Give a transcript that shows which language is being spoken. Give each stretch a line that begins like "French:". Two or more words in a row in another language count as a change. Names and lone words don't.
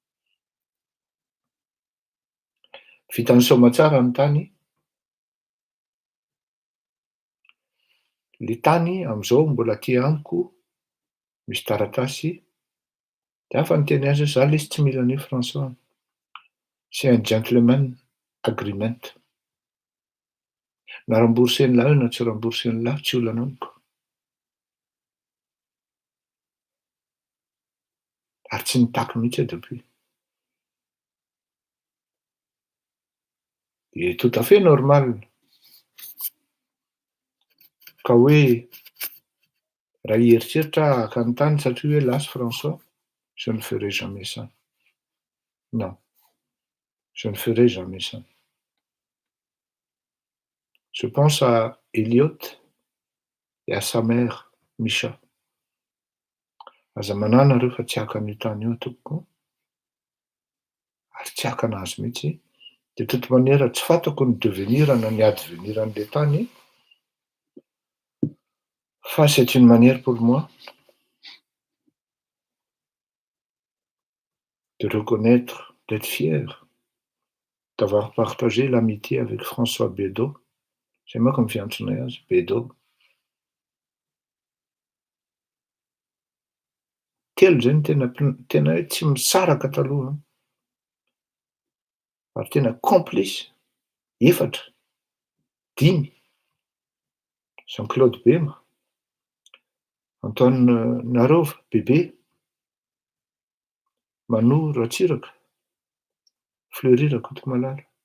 Malagasy: Vitany soamantsara ny tany. Le tany am'zao mbola aty amiko, misy taratasy, de afa ny teny azy za lesy tsy mila an'io François.
French: C'est un
English: gentleman agreement.
Malagasy: Na rambourseny lahy io na tsy rambourseny lahy tsy olana amiko. Ary tsy nitaky mihitsy aho depuis.
French: De tout à fait normal.
Malagasy: Ka hoe raha hieritreritra haka ny tany satria hoe lasa François,
French: je ne ferai jamais ça. Non, je ne ferai jamais ça. Je pense à Elliot et à sa mère, Misha.
Malagasy: Aza manahy nareo fa tsy haka an'io tany io tompoko, ary tsy haka anazy mihitsy.
French: De toute manière
Malagasy: tsy fantako ny devenir na ny advenir an'le tany, fa
French: c'est une manière pour moi de reconnaître, d'être fier d'avoir partagé l'amitié avec François Bedo. C'est moi comme
Malagasy: fiantsonay azy,
French: Bedo.
Malagasy: Telo zay ny tena hoe tsy misaraka taloha, ary tena complice. 4, 5. Jean-Claude Bema, Antoine Narova, Bebe, Mano Ratsiraka, Fleury Rakotomalala.